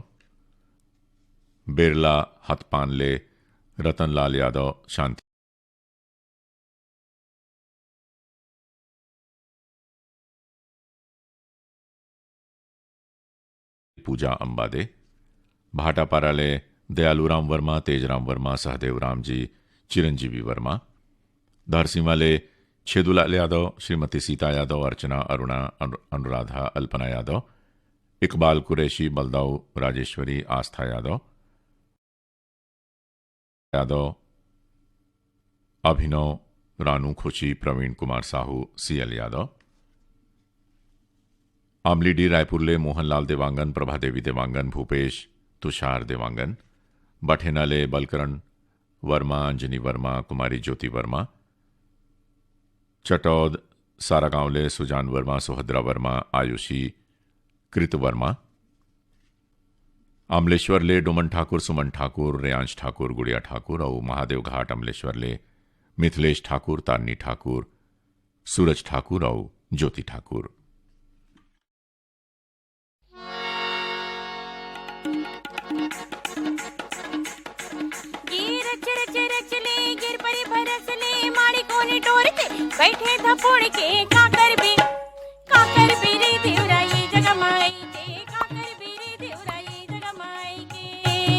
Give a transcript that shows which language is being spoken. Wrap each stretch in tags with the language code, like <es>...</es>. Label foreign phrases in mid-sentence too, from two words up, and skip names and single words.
<hne>बिरला हथपानले, रतनलाल यादव, शांति पूजा अंबादे। भाटापाराले दयालूराम वर्मा, तेजराम वर्मा, सहदेव राम जी, चिरंजीवी वर्मा। धरसीमाले छेदुलाल यादव, श्रीमती सीता यादव, अर्चना, अरुणा, अनुराधा, अल्पना यादव। इकबाल कुरैशी, बलदाऊ राजेश्वरी, आस्था यादव, अभिनव, रानू खुशी, प्रवीण कुमार साहू, सीएल यादव। आमली डी रायपुरले मोहनलाल देवांगन, प्रभादेवी देवांगन, भूपेश, तुषार देवांगन। बठेनाले बलकरण वर्मा, अंजनी वर्मा, कुमारी ज्योति वर्मा। चटौद सारागांवले सुजान वर्मा, सुभद्रा वर्मा, आयुषी, कृत वर्मा। अमलेश्वरले डोमन ठाकुर, सुमन ठाकुर, रेयांश ठाकुर, गुड़िया ठाकुर और महादेव घाट अमलेश्वरले मिथिलेश ठाकुर, तारनी ठाकुर, सूरज ठाकुर और ज्योति ठाकुर। बैठे धपोड़ के काकर भी रे देवरा ये जगमाई के, काकर भी रे देवरा ये जगमाई के।</hne>